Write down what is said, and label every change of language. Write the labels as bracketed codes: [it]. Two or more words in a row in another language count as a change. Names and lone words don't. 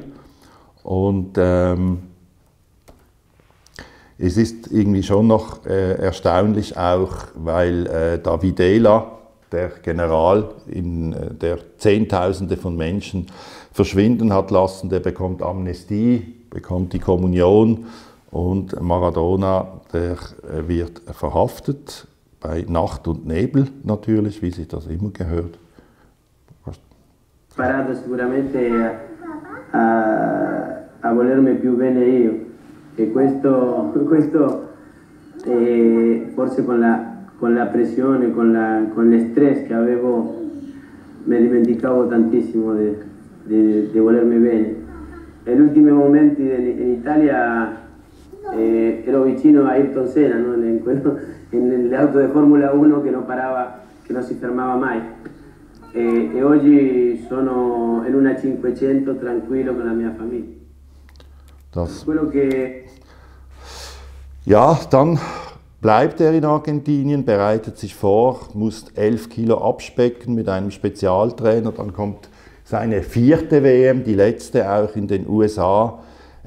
[de] Und es ist irgendwie schon noch erstaunlich auch, weil da Videla, der General, der Zehntausende von Menschen verschwinden hat lassen, der bekommt Amnestie, bekommt die Kommunion, und Maradona, der wird verhaftet, bei Nacht und Nebel natürlich, wie sich das immer gehört. [it] Sparato sicuramente a volermi più bene io, e questo forse con la pressione, con l'estress che avevo, mi dimenticavo tantissimo di volermi bene. Negli ultimi momenti in Italia ero vicino a Ayrton Senna, ¿no? nelle auto di Formula 1 che non parava, che non si fermava mai. E oggi sono in una 500 tranquillo con la mia famiglia. [de] Ja, dann bleibt er in Argentinien, bereitet sich vor, muss 11 Kilo abspecken mit einem Spezialtrainer. Dann kommt seine 4. WM, die letzte auch in den USA.